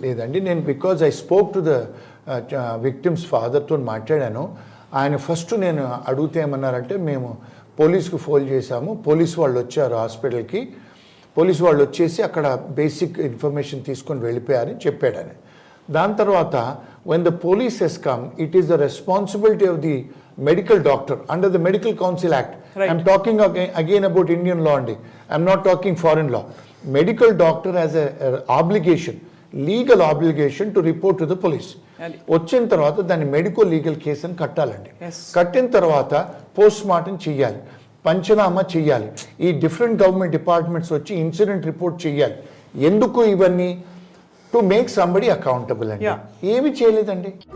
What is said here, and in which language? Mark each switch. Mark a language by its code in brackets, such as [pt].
[te] లేదండి, నేను [en] because I spoke to the victims ఫాదర్తో [te] మాట్లాడాను. ఆయన ఫస్ట్ నేను అడిగితే ఏమన్నారంటే మేము పోలీస్కి ఫోన్ చేశాము, పోలీస్ వాళ్ళు వచ్చారు హాస్పిటల్కి, పోలీసు వాళ్ళు వచ్చేసి అక్కడ బేసిక్ ఇన్ఫర్మేషన్ తీసుకొని వెళ్ళిపోయారని చెప్పాడు ఆయన. దాని తర్వాత [en] when the police has come, it is the responsibility of the medical doctor under the Medical Council Act. Right. I'm talking again about Indian law only. I'm not talking foreign law. Medical doctor has a obligation, legal obligation to report to the police. [te] వచ్చిన తర్వాత దాన్ని medical legal case అని కట్టాలండి. కట్టిన తర్వాత post mortem చెయ్యాలి, పంచనామా చెయ్యాలి. ఈ డిఫరెంట్ గవర్నమెంట్ డిపార్ట్మెంట్స్ వచ్చి ఇన్సిడెంట్ రిపోర్ట్ చెయ్యాలి. ఎందుకు ఇవన్నీ? [en] to make somebody accountable [te] అండి. ఏమి చేయలేదండి.